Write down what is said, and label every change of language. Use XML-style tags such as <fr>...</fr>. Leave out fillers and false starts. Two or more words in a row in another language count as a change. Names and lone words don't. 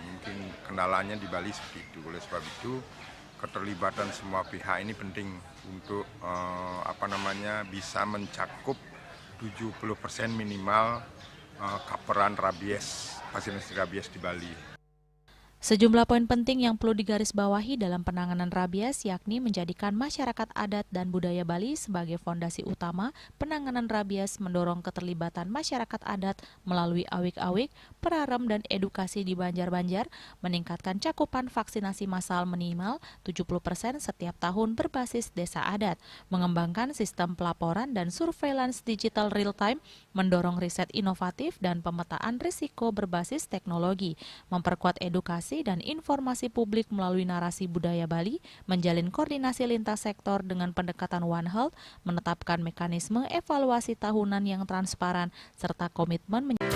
<id>Mungkin kendalanya di Bali seperti itu. Oleh sebab itu keterlibatan semua pihak ini penting untuk bisa mencakup 70% minimal coveran rabies, vaksinasi rabies di Bali. Sejumlah poin penting yang perlu digarisbawahi dalam penanganan rabies yakni menjadikan masyarakat adat dan budaya Bali sebagai fondasi utama penanganan rabies, mendorong keterlibatan masyarakat adat melalui awik-awik, perarem dan edukasi di banjar-banjar, meningkatkan cakupan vaksinasi massal minimal 70% setiap tahun berbasis desa adat, mengembangkan sistem pelaporan dan</id> <en>surveillance digital real-time,</en> <id>mendorong riset inovatif dan pemetaan risiko berbasis teknologi, memperkuat edukasi dan informasi publik melalui narasi budaya Bali, menjalin koordinasi lintas sektor dengan pendekatan One Health, menetapkan mekanisme evaluasi tahunan yang transparan, serta komitmen</id>